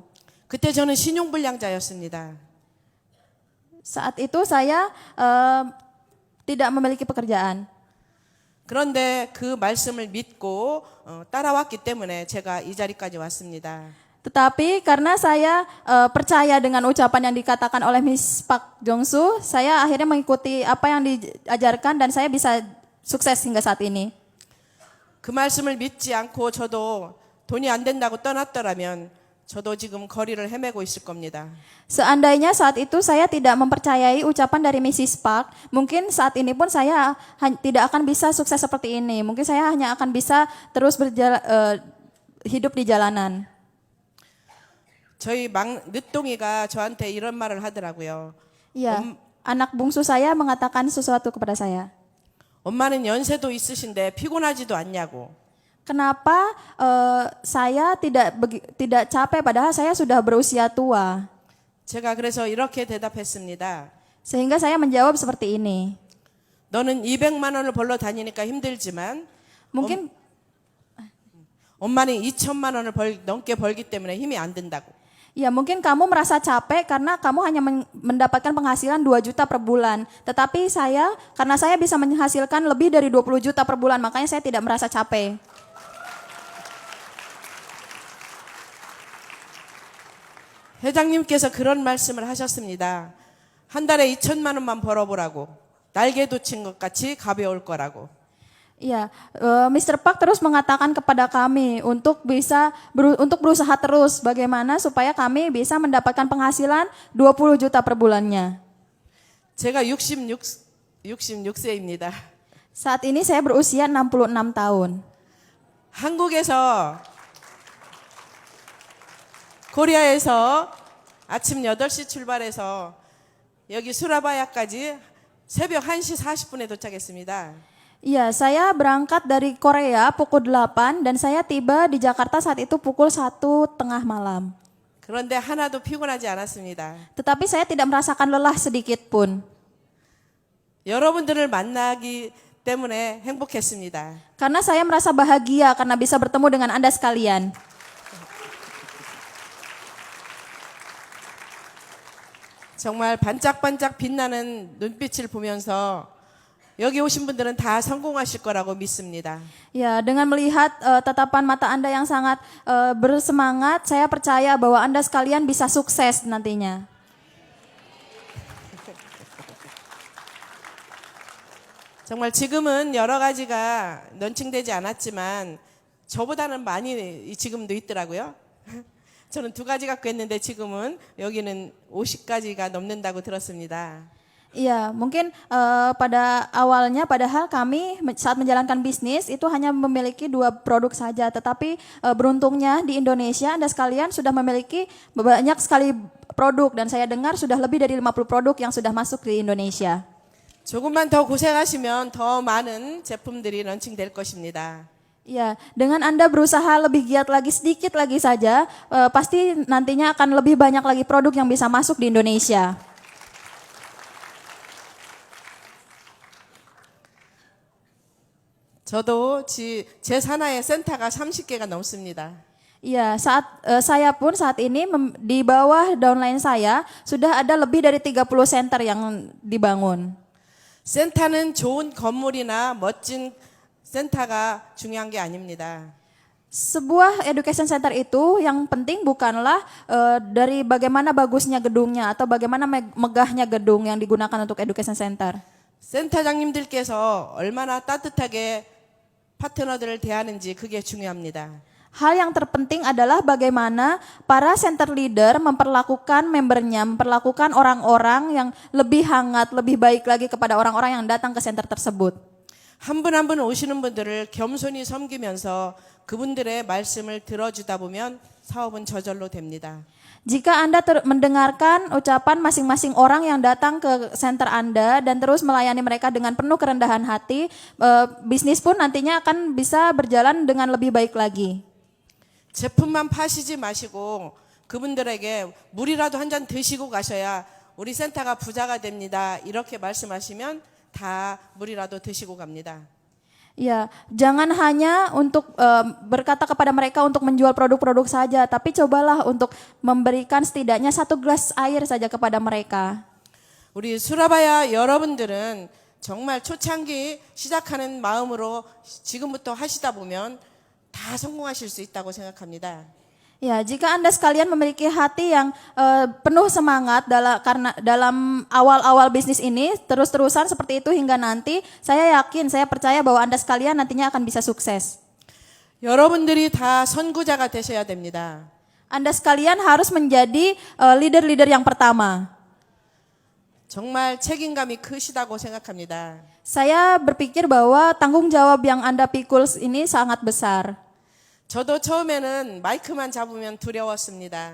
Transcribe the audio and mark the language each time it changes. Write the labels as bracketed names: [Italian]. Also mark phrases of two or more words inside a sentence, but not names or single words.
[Korean] 그때 저는 신용불량자였습니다. [Indonesian] Saat itu saya tidak memiliki pekerjaan. [Korean] 그런데 그 말씀을 믿고 따라왔기 때문에 제가 이 자리까지 왔습니다. [Indonesian] Tetapi karena saya percaya dengan ucapan yang dikatakan oleh Miss Pak Jongsu, saya akhirnya mengikuti apa yang diajarkan dan saya bisa sukses hingga saat ini. [Korean] 그 말씀을 믿지 않고 저도 돈이 안 된다고 떠났더라면 저도 지금 거리를 헤매고 있을 겁니다. [Indonesian] Seandainya saat itu saya tidak mempercayai ucapan dari Mrs. Park, mungkin saat ini pun saya tidak akan bisa sukses seperti ini. Mungkin saya hanya akan bisa terus hidup di jalanan. [Korean] 저희 늦둥이가 저한테 이런 말을 하더라고요. [Indonesian] Iya, anak bungsu saya mengatakan sesuatu kepada saya. [Korean] 엄마는 연세도 있으신데 피곤하지도 않냐고. [Indonesian] Kenapa saya tidak capek padahal saya sudah berusia tua? [Korean] 제가 그래서 이렇게 대답했습니다. [Indonesian] Sehingga saya menjawab seperti ini. [Korean] 너는 200만 원을 벌러 다니니까 힘들지만 [Indonesian] Mungkin [Korean] 엄마는 2천만 원을 넘게 벌기 때문에 힘이 안 든다고. [Indonesian] ya mungkin kamu merasa capek karena kamu hanya mendapatkan penghasilan 2 juta per bulan. Tetapi saya, karena saya bisa menghasilkan lebih dari 20 juta per bulan, makanya saya tidak merasa capek. [Korean] 회장님께서 그런 말씀을 하셨습니다. 한 달에 2천만 원만 벌어보라고. 날개 돋친 것 같이 가벼울 거라고. [Indonesian] Iya, Mr. Park terus mengatakan kepada kami untuk berusaha terus bagaimana supaya kami bisa mendapatkan penghasilan 20 juta per bulannya. [Korean] 제가 66세입니다. [Indonesian] Saat ini saya berusia 66 tahun. [Korean] 한국에서 코리아에서 아침 8시 출발해서 여기 수라바야까지 새벽 1시 40분에 도착했습니다. [Indonesian] Iya, saya berangkat dari Korea pukul 8 dan saya tiba di Jakarta saat itu pukul 1:30 malam. [Korean] 그런데 하나도 피곤하지 않았습니다. [Indonesian] Tetapi saya tidak merasakan lelah sedikit pun. [Korean] 여러분들을 만나기 때문에 행복했습니다. [Indonesian] Karena saya merasa bahagia karena bisa bertemu dengan Anda sekalian. [Korean] 정말 반짝반짝 빛나는 눈빛을 보면서 여기 오신 분들은 다 성공하실 거라고 믿습니다. [Indonesian] Ya, dengan melihat tatapan mata Anda yang sangat bersemangat, saya percaya bahwa Anda sekalian bisa sukses nantinya. [Korean] 정말 지금은 여러 가지가 런칭되지 않았지만 저보다는 많이 지금도 있더라고요. 저는 2가지 갖고 했는데 지금은 여기는 50가지가 넘는다고 들었습니다. [Indonesian] Iya, mungkin pada awalnya padahal kami saat menjalankan bisnis itu hanya memiliki 2 produk saja. Tetapi beruntungnya di Indonesia Anda sekalian sudah memiliki banyak sekali produk dan saya dengar sudah lebih dari 50 produk yang sudah masuk di Indonesia. [Korean] 조금만 더 고생하시면 더 많은 제품들이 런칭될 것입니다. [Indonesian] Ya, dengan Anda berusaha lebih giat lagi sedikit lagi saja, pasti nantinya akan lebih banyak lagi produk yang bisa masuk di Indonesia. [Korean] 저도 제 산하에 센터가 30개가 넘습니다. [Indonesian] Iya, saya pun saat ini di bawah downline saya sudah ada lebih dari 30 center yang dibangun. [Korean] 센터는 좋은 건물이나 멋진 센터가 중요한 게 아닙니다. [Indonesian] Sebuah [English] education center [Indonesian] itu yang penting bukanlah dari bagaimana bagusnya gedungnya atau bagaimana megahnya gedung yang digunakan untuk [English] education center. [Korean] 센터장님들께서 얼마나 따뜻하게 파트너들을 대하는지 그게 중요합니다. [Indonesian] Hal yang terpenting adalah bagaimana para [English] center leader [Indonesian] memperlakukan membernya, memperlakukan orang-orang yang lebih hangat, lebih baik lagi kepada orang-orang yang datang ke center tersebut. [Korean] 한 분 한 분 오시는 분들을 겸손히 섬기면서 그분들의 말씀을 들어주다 보면 사업은 저절로 됩니다. [Indonesian] Jika Anda mendengarkan ucapan masing-masing orang yang datang ke center Anda dan terus melayani mereka dengan penuh kerendahan hati, bisnis pun nantinya akan bisa berjalan dengan lebih baik lagi. [Korean] 제품만 파시지 마시고 그분들에게 물이라도 한 잔 드시고 가셔야 우리 센터가 부자가 됩니다. 이렇게 말씀하시면 다 물이라도 드시고 갑니다. [Indonesian] Ya, jangan hanya untuk berkata kepada mereka untuk menjual produk-produk saja, tapi cobalah untuk memberikan setidaknya 1 gelas air saja kepada mereka. [Korean] 우리 수라바야 여러분들은 정말 초창기 시작하는 마음으로 지금부터 하시다 보면 다 성공하실 수 있다고 생각합니다. [Indonesian] Ya, jika Anda sekalian memiliki hati yang penuh semangat karena dalam awal-awal bisnis ini terus-terusan seperti itu hingga nanti, saya yakin, saya percaya bahwa Anda sekalian nantinya akan bisa sukses. [Korean] 여러분들이 다 선구자가 되셔야 됩니다. [Indonesian] Anda sekalian harus menjadi leader-leader yang pertama. [Korean] 정말 책임감이 크시다고 생각합니다. [Indonesian] Saya berpikir bahwa tanggung jawab yang Anda pikul ini sangat besar. [Korean] 저도 처음에는 마이크만 잡으면 두려웠습니다.